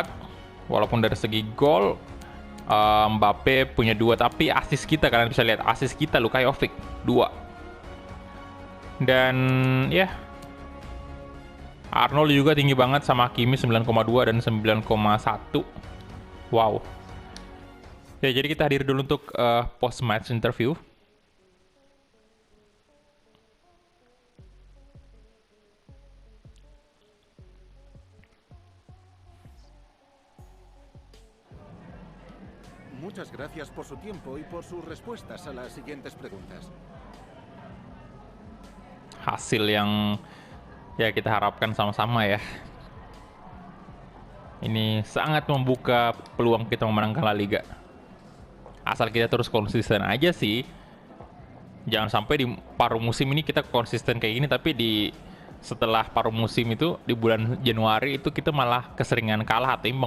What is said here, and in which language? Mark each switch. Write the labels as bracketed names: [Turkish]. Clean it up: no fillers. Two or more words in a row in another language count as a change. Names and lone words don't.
[Indonesian] Walaupun dari segi gol, Mbappe punya 2, tapi assist kita, kalian bisa lihat assist kita Luka Jovic 2. Dan ya, Arnold juga tinggi banget sama Hakimi 9,2 dan 9,1. Wow. Ya, jadi kita hadir dulu untuk [English] post match interview. [Spanish] Muchas gracias por su tiempo y por sus respuestas a las siguientes preguntas. [Indonesian] Hasil yang ya kita harapkan sama-sama ya. Ini sangat membuka peluang kita memenangkan La Liga. Asal kita terus konsisten aja sih. Jangan sampai di paruh musim ini kita konsisten kayak gini, tapi setelah paruh musim itu di bulan Januari itu kita malah keseringan kalah atau imbang.